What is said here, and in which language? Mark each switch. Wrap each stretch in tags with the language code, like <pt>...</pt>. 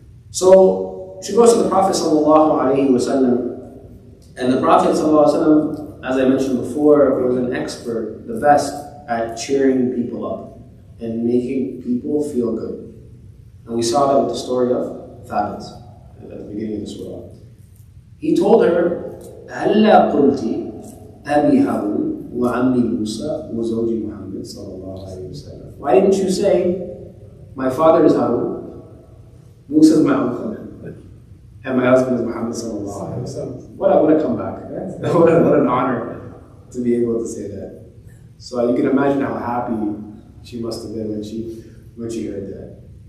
<en>So she goes to the Prophet sallallahu alaihi wasallam, and the Prophet sallallahu alaihi wasallam, as I mentioned before, was an expert, the best at cheering people up and making people feel good. And we saw that with the story of Thabit at the beginning of the surah. He told her,</en> <ar>هَلَّا قُلْتِ أَبِي هَارُونَ وَعَمِّي مُوسَى وَزَوْجِ مُحَمَّدٍ صَلَّى اللَّهُ عَلَيْهِ وسلم.</ar> <en>Why didn't you say, my father is Harun, Musa is my uncle, and my husband is Muhammad sallallahu alaihi wasallam? What a comeback, right? what an honor to be able to say that. So you can imagine how happy she must have been when she heard that.</en>